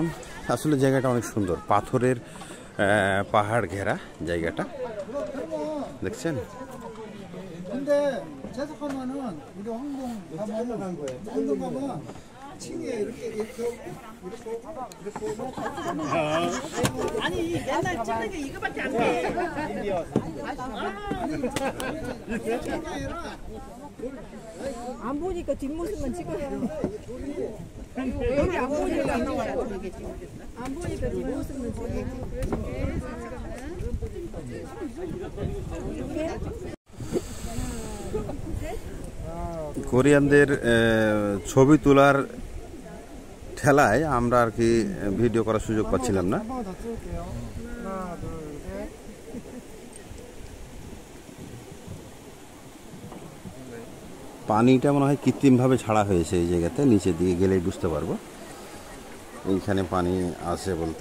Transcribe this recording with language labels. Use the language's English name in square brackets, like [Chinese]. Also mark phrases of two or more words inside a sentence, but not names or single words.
[Bangla] আসলে জায়গাটা অনেক সুন্দর, পাথরের পাহাড় ঘেরা জায়গাটা, দেখছেন। [Korean] 아니 옛날 찍는 게 이거밖에 안 돼. 안 보니까 뒷모습만 찍어요. 여기 안 보니까 안 나와요. 안 보니까 뒷모습만 찍어요. [Bangla] কোরিয়ানদের ছবি তোলার ঠেলায় আমরা আর কি ভিডিও করার সুযোগ পাচ্ছিলাম না। পানিটা মনে হয় কৃত্রিমভাবে ছাড়া হয়েছে এই জায়গাতে, নিচে দিয়ে গেলেই বুঝতে পারবো এইখানে পানি আছে বলতে।